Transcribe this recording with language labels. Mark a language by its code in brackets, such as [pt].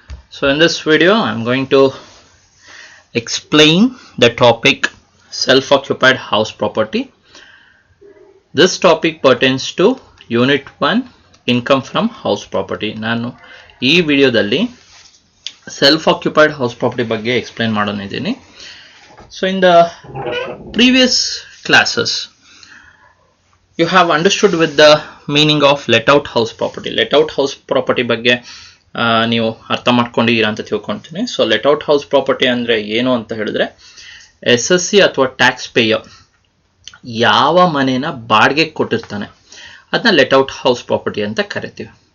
[en] So in this video I'm going to explain the topic self-occupied house property. This topic pertains to unit 1 income from house property. [kn] ನಾನು ಈ ವಿಡಿಯೋದಲ್ಲಿ self-occupied house property ಬಗ್ಗೆ explain ಮಾಡೋನಿದ್ದೀನಿ. [en] So in the previous classes you have understood with the meaning of let out house property. [kn] Let out house property ಬಗ್ಗೆ ನೀವು ಅರ್ಥ ಮಾಡ್ಕೊಂಡಿದ್ದೀರಾ ಅಂತ ತಿಳ್ಕೊಳ್ತೀನಿ. So let out house property ಅಂದರೆ ಏನು ಅಂತ ಹೇಳಿದ್ರೆ SSC ಅಥವಾ ಟ್ಯಾಕ್ಸ್ ಪೇಯರ್ ಯಾವ ಮನೇನ ಬಾಡಿಗೆ ಕೊಟ್ಟಿರ್ತಾನೆ ಅದನ್ನ ಲೆಟ್ ಔಟ್ ಹೌಸ್ ಪ್ರಾಪರ್ಟಿ ಅಂತ ಕರಿತೀವಿ.